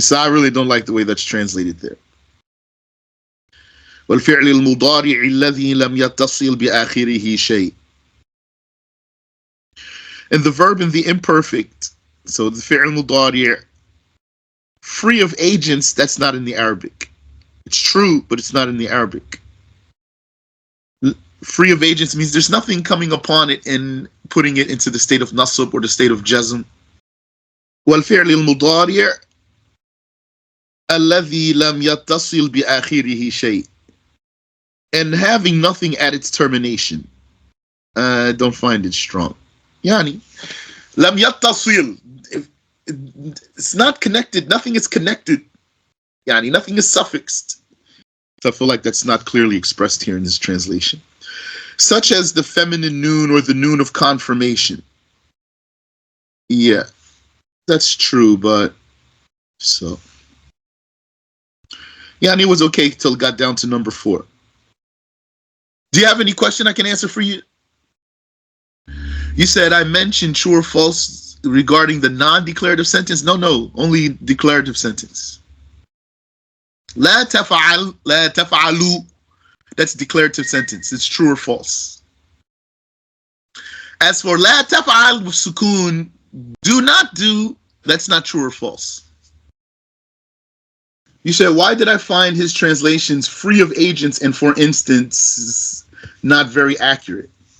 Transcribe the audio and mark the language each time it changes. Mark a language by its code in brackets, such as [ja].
[en] So I really don't like the way that's translated there. [ar] والفعل المضارع الذي لم يتصل بآخره شيء. [en] And the verb in the imperfect, so the fi'l mudari', free of agents, that's not in the Arabic. It's true, but it's not in the Arabic. Free of agents means there's nothing coming upon it and putting it into the state of nasab or the state of jazm. [ar] والفعل المضارع الذي لم يتصل بآخره شيء. [en] And having nothing at its termination. I don't find it strong. Yani, [ar] lam yattasil. [en] It's not connected. Nothing is connected. Yani, nothing is suffixed. So I feel like that's not clearly expressed here in this translation. Such as the feminine noon or the noon of confirmation. Yeah, that's true, but so. Yani, it was okay till it got down to number 4. Do you have any question I can answer for you? You said I mentioned true or false regarding the non-declarative sentence. No, only declarative sentence. [ar] لا تفعل, لا تفعلوا, [en] that's declarative sentence. It's true or false. As for [ar] لا تفعل [en] with sukoon, do not do, that's not true or false. You said, why did I find his translations free of agents and for instance not very accurate?